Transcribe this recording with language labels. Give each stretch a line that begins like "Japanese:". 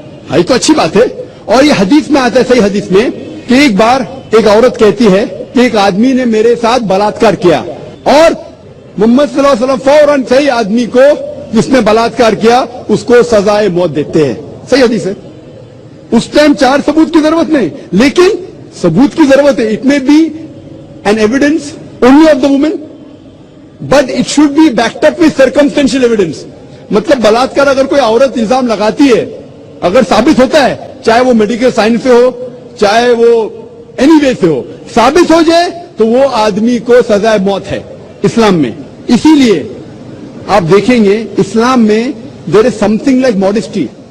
Urdu: High تو اچھی بات ہے, اور یہ حدیث میں آتا ہے, صحیح حدیث میں, کہ ایک بار ایک عورت کہتی ہے کہ ایک آدمی نے میرے ساتھ بلاत्कार کیا, اور محمد صلی اللہ علیہ وسلم فوراً صحیح آدمی کو جس نے بلاत्कार کیا اس کو سزائے موت دیتے ہیں. صحیح حدیث ہے. اس ٹائم 4 ثبوت کی ضرورت نہیں, لیکن ثبوت کی ضرورت ہے.
English: It may be an evidence only of the woman, but it should be backed up with circumstantial evidence.
Urdu: مطلب بلاत्कार اگر کوئی عورت الزام لگاتی ہے, اگر ثابت ہوتا ہے, چاہے وہ میڈیکل سائنس سے ہو, چاہے وہ اینی وے سے ہو, ثابت ہو جائے تو وہ آدمی کو سزائے موت ہے اسلام میں. اسی لیے آپ دیکھیں گے اسلام میں
English: There is something like modesty.